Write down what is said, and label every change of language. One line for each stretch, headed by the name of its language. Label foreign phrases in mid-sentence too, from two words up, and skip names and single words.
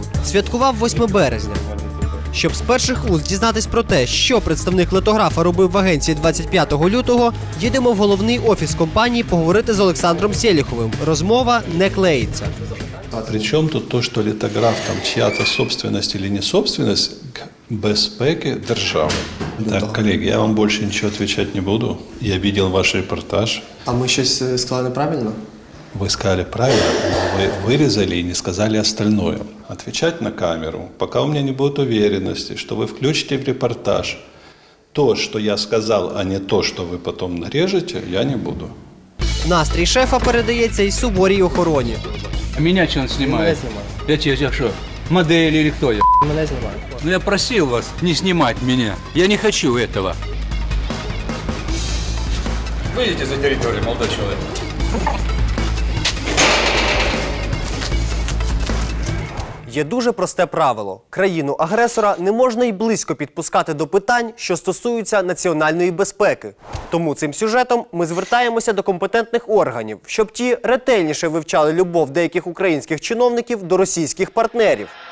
Ukrainian: Святкував 8 березня. Щоб з перших уст дізнатись про те, що представник литографа робив в агенції 25 лютого, їдемо в головний офіс компанії поговорити з Олександром Селіховим. Розмова не клеїться. А при чому тут то, що літограф там чия-то
Russian: собственность или не собственность к
Ukrainian: безпеки держави? Так, колеги, я вам більше нічого відповідати не буду. Я бачив ваш репортаж. А ми щось сказали неправильно?
Russian: Вы сказали правильно, но вы вырезали и не сказали остальное. Отвечать на камеру, пока у меня не будет уверенности, что вы включите в репортаж то, что я сказал, а не то, что вы потом нарежете, я не буду.
Ukrainian: Настрій шефа передається й суворій охороні.
Russian: А меня что он снимает? Я что, модель или кто я?
Ukrainian: Мене знімають.
Russian: Ну я просил вас не снимать меня. Я не хочу этого. Выйдите за территорию, молодой человек.
Ukrainian: Є дуже просте правило. Країну-агресора не можна й близько підпускати до питань, що стосуються національної безпеки. Тому цим сюжетом ми звертаємося до компетентних органів, щоб ті ретельніше вивчали любов деяких українських чиновників до російських партнерів.